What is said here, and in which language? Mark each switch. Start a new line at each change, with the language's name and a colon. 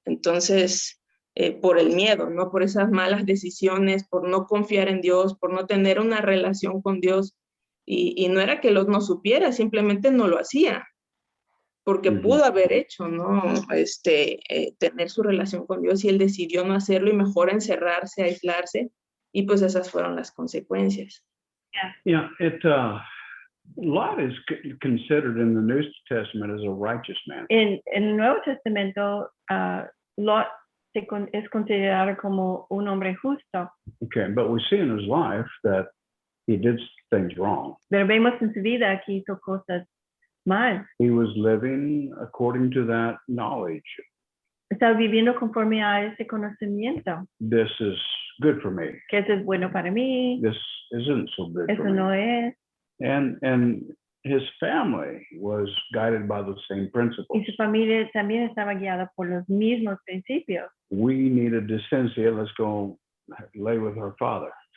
Spanish: Entonces, por el miedo, ¿no? Por esas malas decisiones, por no confiar en Dios, por no tener una relación con Dios. Y no era que Lot no supiera, simplemente no lo hacía, porque pudo haber hecho, ¿no? Tener su relación con Dios y él decidió no hacerlo y mejor encerrarse, aislarse. Y pues esas fueron las consecuencias.
English: Yeah, Lot is considered in the New Testament as a righteous man.
Spanish: En el Nuevo Testamento, Lot es considerado como un hombre justo.
English: Okay, but we see in his life that he did things wrong.
Spanish: Pero vemos en su vida que hizo cosas mal.
English: He was living according to that knowledge.
Spanish: Estaba viviendo conforme a ese conocimiento.
English: This is good for me.
Spanish: Que eso es bueno para mí.
English: This isn't so good
Spanish: Eso
English: for me.
Spanish: no es.
English: And his family was guided by the same principles.
Spanish: Y su familia también estaba guiada por los mismos principios.
English: We need a descendencia. Let's go lay with our father.